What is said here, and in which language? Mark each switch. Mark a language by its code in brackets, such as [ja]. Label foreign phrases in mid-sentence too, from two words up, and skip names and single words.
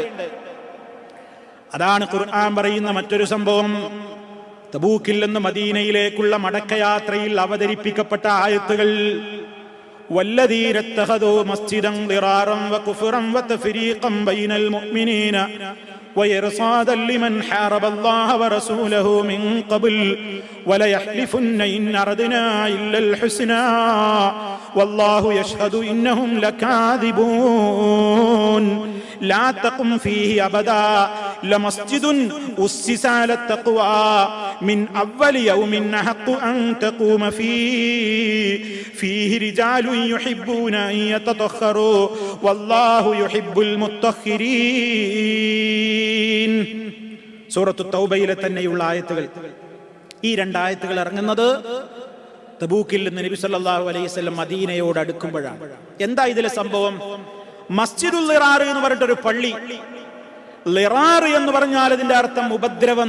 [ml] അതാണ് ഖുർആൻ പറയുന്ന മറ്റൊരു സംഭവം. തബൂക്കിൽ നിന്ന് മദീനയിലേക്കുള്ള മടക്കയാത്രയിൽ അവതരിപ്പിക്കപ്പെട്ട ആയത്തുകൾ [ar] والذين اتخذوا مسجدا ضرارا وكفرا وتفريقا بين മുഅ്മിനീന وإرصادا لمن حارب الله ورسوله من قبل وليحلفن إن أردنا إلا الحسنى والله يشهد إنهم لكاذبون لا تقم فيه أبدا لمسجد أسس على التقوى من أول يوم أحق أن تقوم فيه رجال يحبون أن يتطهروا والله يحب المطهرين. [ml] സൂറത്തു തൗബയിലെ തന്നെയുള്ള ആയത്തുകൾ. ഈ രണ്ടായത്തുകൾ ഇറങ്ങുന്നത് തബൂക്കിൽ നിന്ന് നബി [ar] صلى الله عليه وسلم [ml] മദീനയോട് അടുക്കുമ്പോഴാണ്. എന്താ ഇതിലെ സംഭവം? മസ്ജിദുൽ ളിറാർ എന്ന് പറഞ്ഞിട്ടൊരു പള്ളി. ളിറാർ എന്ന് പറഞ്ഞാൽ അതിന്റെ അർത്ഥം ഉപദ്രവം.